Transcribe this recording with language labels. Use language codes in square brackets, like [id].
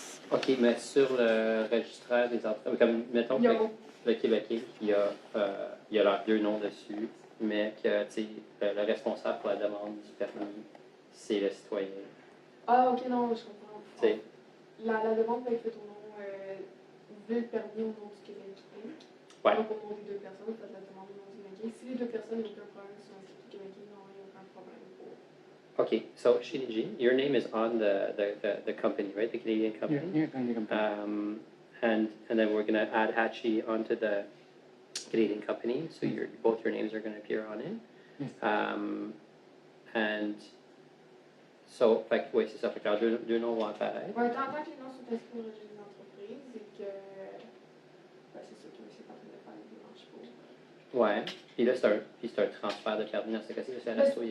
[fr] OK, mais sur le registraire des entreprises, comme mettons que le Québécois, il y a leurs deux noms dessus, mais que le responsable pour la demande du permis, c'est le citoyen. Ah, ok, non, je comprends. T'sais. La demande va être faite au nom. Vous voulez le permis au nom du Québec. Ouais. Donc, au nom des deux personnes, vous faites la demande au nom du Québec. Si les deux personnes n'ont aucun problème sont inscrites au Québec, non, il n'y a aucun problème. [en] Okay, so Shinji, your name is on the company, right? The Canadian company. Yeah, Canadian company. And then we're gonna add Hachi onto the Canadian company, so both your names are gonna appear on it. Yes. And so, [fr] fait que, oui, c'est ça. Fait que deux noms vont apparaître. Oui, tant que les noms sont inscrits au registre des entreprises et que. Ben, c'est ça que je suis en train de faire les démarches pour. Ouais. Puis là, c'est un transfert de permis dans ce cas-ci. C'est un resto